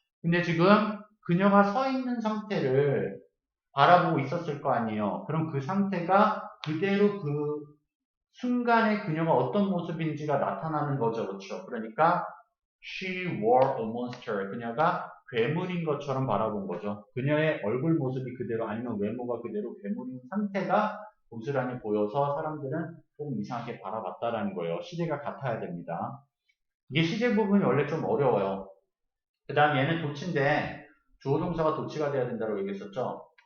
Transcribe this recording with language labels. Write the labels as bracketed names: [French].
[Korean] 근데 지금 그녀가 서 있는 상태를 바라보고 있었을 거 아니에요. 그럼 그 상태가 그대로 그 순간에 그녀가 어떤 모습인지가 나타나는 거죠. 그렇죠? 그러니까 [English] she were a monster. [Korean] 그녀가 괴물인 것처럼 바라본 거죠. 그녀의 얼굴 모습이 그대로, 아니면 외모가 그대로 괴물인 상태가 고스란히 보여서 사람들은 좀 이상하게 바라봤다라는 거예요. 시제가 같아야 됩니다. 이게 시제 부분이 원래 좀 어려워요. 그 다음 얘는 도치인데 주어 동사가 도치가 돼야 된다고 얘기했었죠.